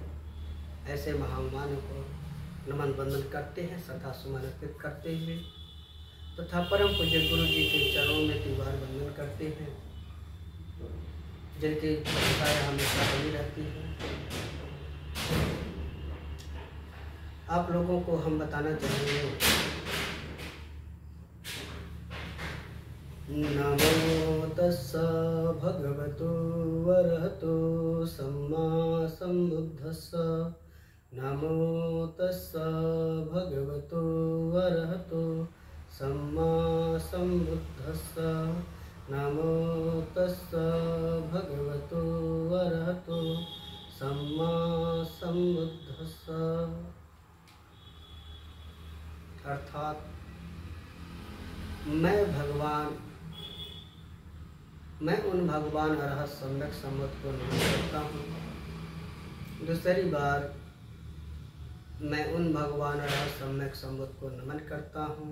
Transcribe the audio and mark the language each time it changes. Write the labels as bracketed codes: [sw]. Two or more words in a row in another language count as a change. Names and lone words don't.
[hi] ऐसे महामानव को नमन वंदन करते हैं, श्रद्धा सुमन अर्पित करते हुए तथा परम पूज्य गुरु जी के चरणों में 3 बार वंदन करते हैं, जिनकी छाया हमेशा बनी रहती है। आप लोगों को हम बताना चाहेंगे, [pi] नमो तस्सा भगवतो वरहतो सम्मा सम्बुद्धस्सा। नमो तस्सा भगवतो वरहतो सम्मा सम्बुद्धस्सा। नमो तस्सा भगवतो वरहतो सम्मा सम्बुद्धस्सा। [hi] अर्थात मैं उन भगवान अरहत सम्यक सम्मत को नमन करता हूँ। दूसरी बार मैं उन भगवान अरहत सम्यक सम्मत को नमन करता हूँ।